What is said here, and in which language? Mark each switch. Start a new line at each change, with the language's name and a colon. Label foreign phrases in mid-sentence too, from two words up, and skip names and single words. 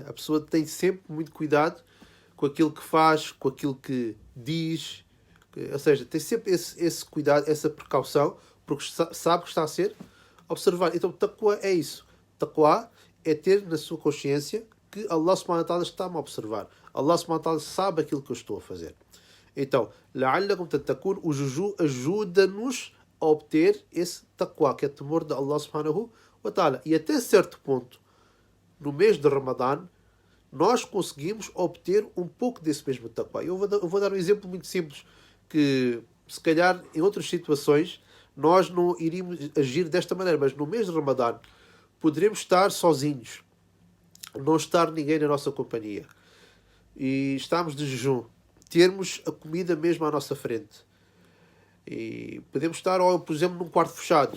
Portuguese: A pessoa tem sempre muito cuidado com aquilo que faz, com aquilo que diz, ou seja, tem sempre esse cuidado, essa precaução, porque sabe que está a ser observado. Então, taqwa é isso. Taqwa é ter na sua consciência que
Arabic: الله سبحانه وتعالى
Portuguese: está-me a observar.
Arabic: الله سبحانه وتعالى
Portuguese: sabe aquilo que eu estou a fazer. Então,
Arabic: لعلكم تتقون,
Portuguese: o jejum ajuda-nos a obter esse taqwa, que é temor de
Arabic: الله سبحانه وتعالى.
Portuguese: E até certo ponto, no mês de Ramadã, nós conseguimos obter um pouco desse mesmo taqwa. Eu vou dar um exemplo muito simples, que se calhar em outras situações nós não iríamos agir desta maneira, mas no mês de Ramadã poderemos estar sozinhos, não estar ninguém na nossa companhia, e estamos de jejum, termos a comida mesmo à nossa frente, e podemos estar, por exemplo, num quarto fechado.